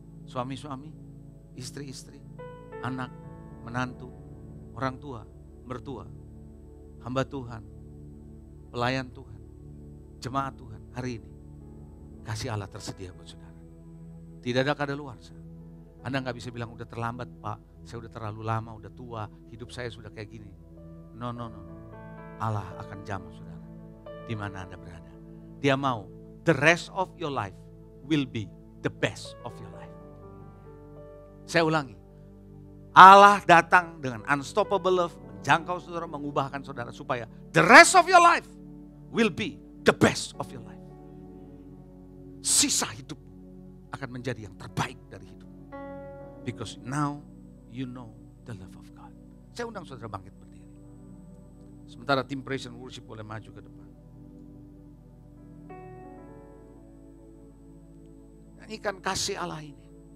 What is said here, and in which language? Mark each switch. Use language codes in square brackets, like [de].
[id] Suami-suami, istri-istri, anak, menantu, orang tua, mertua, hamba Tuhan, pelayan Tuhan, jemaat Tuhan, hari ini kasih Allah tersedia buat saudara. Tidak ada kadaluarsa. Anda nggak bisa bilang udah terlambat Pak, saya udah terlalu lama, udah tua, hidup saya sudah kayak gini. No. Allah akan jamah saudara, di mana Anda berada. Dia mau [en] the rest of your life will be the best of your life. [id] Saya ulangi, Allah datang dengan [en] unstoppable love, [id] menjangkau saudara, mengubahkan saudara supaya [en] the rest of your life will be the best of your life. [id] Sisa hidup akan menjadi yang terbaik dari hidup. [en] Because now you know the love of God. [id] Saya undang saudara bangkit berdiri. Sementara tim praise and worship boleh maju ke depan. Nyanyikan kasih Allah ini.